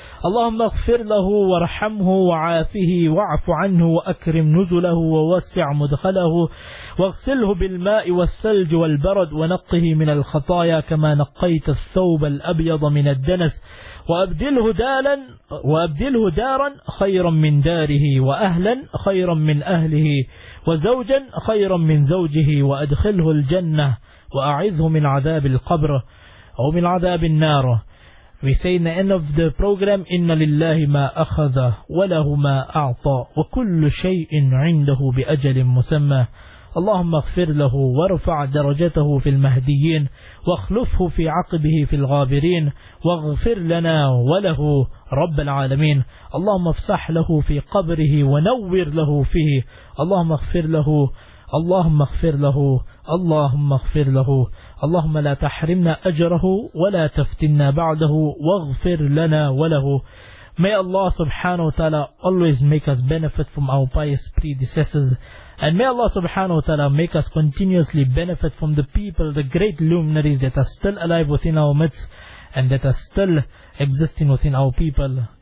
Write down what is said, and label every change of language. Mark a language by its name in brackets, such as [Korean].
[Arabic] Allahumma aghfir lahu wa rahamhu wa aafihi wa'afu anhu wa akrim nuzulahu wa wasi' mudkhalahu waghsilhu bil ma'i wa thalj wal barad wa naqqihi min al khataya kama naqqayta thawb al abyad min al danas وأبدله دارا خيرا من داره وأهلا خيرا من أهله وزوجا خيرا من زوجه وأدخله الجنة وأعذه من عذاب القبر أو من عذاب النار. [English] We say in the end of the program, [Arabic] إن لله ما أخذ وله ما أعطى وكل شيء عنده بأجل مسمى. اللهم اغفر له وارفع درجته في المهديين واخلفه في عقبه في الغابرين واغفر لنا وله رب العالمين. اللهم افسح له في قبره ونور له فيه. اللهم اغفر له. اللهم اغفر له. اللهم اغفر له. اللهم لا تحرمنا أجره ولا تفتنا بعده واغفر لنا وله. [English] May Allah subhanahu wa ta'ala always make us benefit from our pious predecessors. And may Allah subhanahu wa ta'ala make us continuously benefit from the people, the great luminaries that are still alive within our midst and that are still existing within our people.